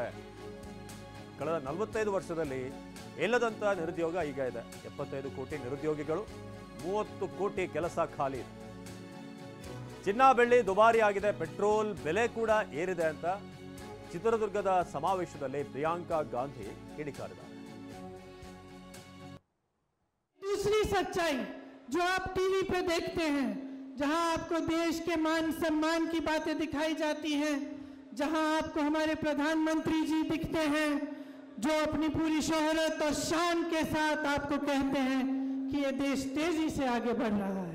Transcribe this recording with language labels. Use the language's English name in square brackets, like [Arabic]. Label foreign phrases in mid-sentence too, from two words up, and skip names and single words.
[Kannada] ಕಳೆದ 45 ವರ್ಷದಲ್ಲಿ ಇಲ್ಲದಂತ ನಿರುದ್ಯೋಗ ಈಗ ಇದೆ. 75 ಕೋಟಿ ನಿರುದ್ಯೋಗಿಗಳು, 30 ಕೋಟಿ ಕೆಲಸ ಖಾಲಿ ಇದೆ. ಚಿನ್ನ ಬೆಳ್ಳಿ ದುಬಾರಿ ಆಗಿದೆ, ಪೆಟ್ರೋಲ್ ಬೆಲೆ ಕೂಡ ಏರಿದೆ ಅಂತ ಚಿತ್ರದುರ್ಗದ ಸಮಾವೇಶದಲ್ಲಿ ಪ್ರಿಯಾಂಕಾ ಗಾಂಧಿ ಕಿಡಿಕಾರಿದ್ದಾರೆ. [Hindi] दूसरी सच्चाई जो आप टीवी पे देखते हैं, जहां आपको देश के मान सम्मान की बातें दिखाई जाती हैं, जहां आपको हमारे प्रधानमंत्री जी दिखते हैं जो अपनी पूरी शोहरत और शान के साथ आपको कहते हैं कि ये देश तेजी से आगे बढ़ रहा है।